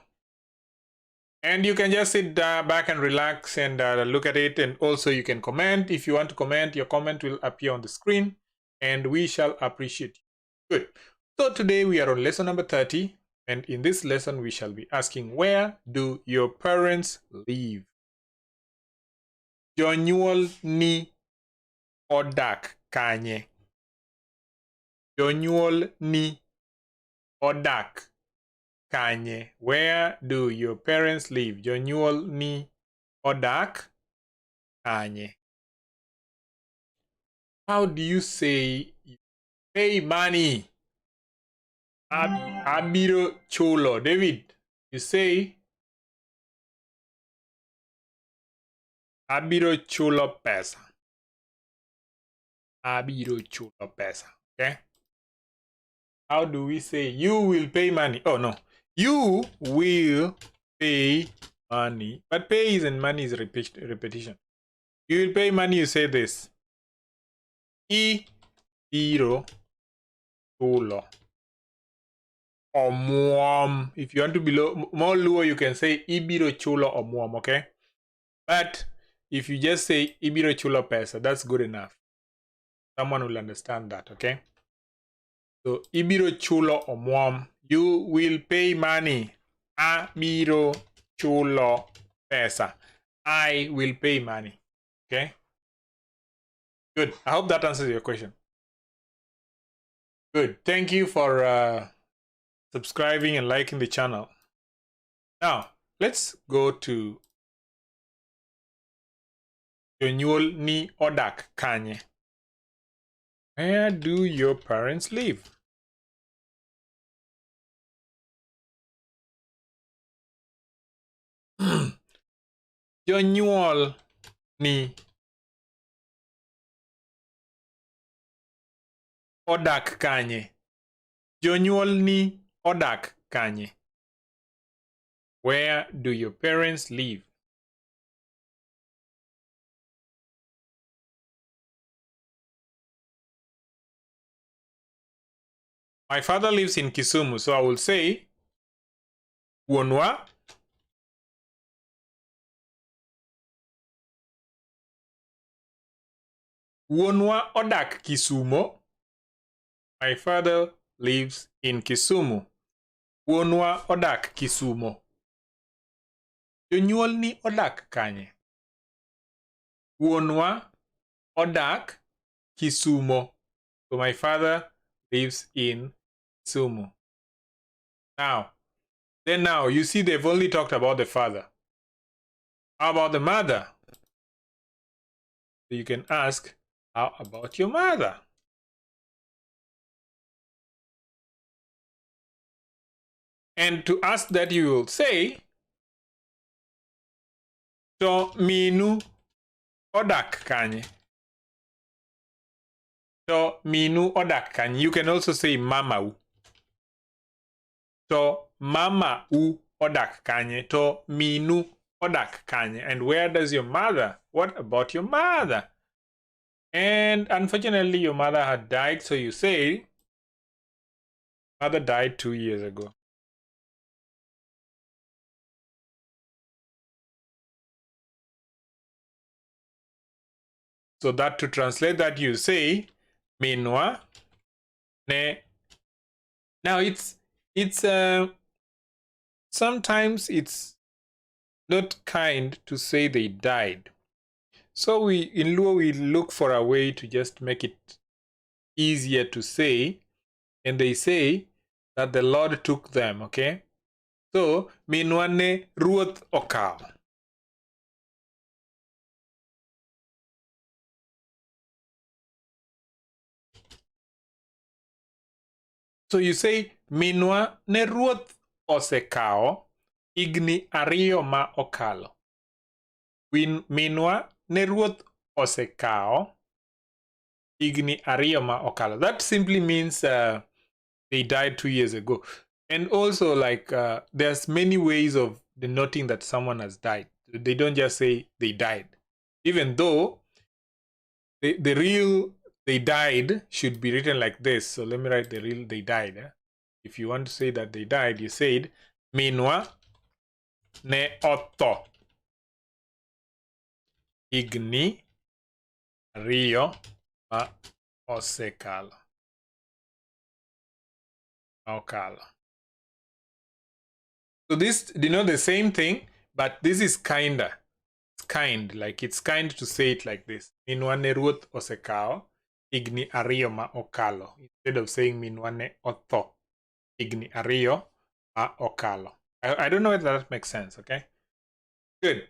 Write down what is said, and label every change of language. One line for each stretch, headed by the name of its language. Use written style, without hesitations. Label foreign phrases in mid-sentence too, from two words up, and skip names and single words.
English: And you can just sit back and relax and look at it. And also you can comment. If you want to comment, your comment will appear on the screen and we shall appreciate you. Good. So today we are on lesson number 30. And in this lesson, we shall be asking, where do your parents live?
Luo (Kenya and Tanzania): Jonyuol ni odak kanye. Jonyuol ni odak kanye.
English: Where do your parents live?
Luo (Kenya and Tanzania): Jonyuol ni odak kanye.
English: How do you say you pay money?
Luo (Kenya and Tanzania): Abiro chulo.
English: David, you say
Luo (Kenya and Tanzania): abiro chulo pesa. Abiro chulo pesa.
English: Okay? How do we say you will pay money? Oh no. You will pay money. But pay isn't money, is repetition. You will pay money, you say this.
Luo (Kenya and Tanzania): Ibiro chulo omuom.
English: If you want to be more Luo, you can say
Luo (Kenya and Tanzania): ibiro chulo omuom,
English: okay? But if you just say
Luo (Kenya and Tanzania): ibiro chulo pesa,
English: that's good enough. Someone will understand that, okay? So
Luo (Kenya and Tanzania): ibiro chulo omuom.
English: You will pay money.
Luo (Kenya and Tanzania): Abiro chulo pesa.
English: I will pay money. Okay? Good. I hope that answers your question. Good. Thank you for subscribing and liking the channel. Now, let's go to
Luo (Kenya and Tanzania): Jonyuol ni odak kanye.
English: Where do your parents live?
Luo (Kenya and Tanzania): Jonyuol ni odak kanye. Jonyuol ni odak kanye. Where do your parents live?
English: My father lives in Kisumu, so I will say
Luo (Kenya and Tanzania): Wuonwa odak Kisumu.
English: My father lives in Kisumu.
Luo (Kenya and Tanzania): Wuonwa odak Kisumu. Jonyuol ni odak kanye. Wuonwa odak Kisumu.
English: So my father lives in Kisumu. Now, you see they've only talked about the father. How about the mother? So you can ask, how about your mother? And to ask that, you will say,
Luo (Kenya and Tanzania): to minu odak kanye. To minu odak kanye.
English: You can also say
Luo (Kenya and Tanzania): mama u. To mama u odak kanye. To minu odak kanye.
English: And where does your mother? What about your mother? And unfortunately, your mother had died, so you say, mother died 2 years ago. So that, to translate that, you say,
Luo (Kenya and Tanzania): minwa ne.
English: Now it's sometimes it's not kind to say they died. So we in Luo we look for a way to just make it easier to say, and they say that the Lord took them, okay?
Luo (Kenya and Tanzania): So minwane ruoth okao.
English: So you say
Luo (Kenya and Tanzania): minwa ne ruoth osekao igni ariyo ma okalo. Minwa ne ruoth osekao igni ariyo ma okalo.
English: That simply means they died 2 years ago. And also, like, there's many ways of denoting that someone has died. They don't just say they died. Even though the real they died should be written like this. So let me write the real they died. If you want to say that they died, you said
Luo (Kenya and Tanzania): minwa ne otho igni rio ma osekalo. Okalo.
English: So this denote the same thing, but this is kinda. It's kind, like it's kind to say it like this.
Luo (Kenya and Tanzania): Minwane ruoth osekao igni ariyo ma okalo.
English: Instead of saying
Luo (Kenya and Tanzania): minwane otho igni ariyo ma okalo.
English: I don't know if that makes sense, okay? Good.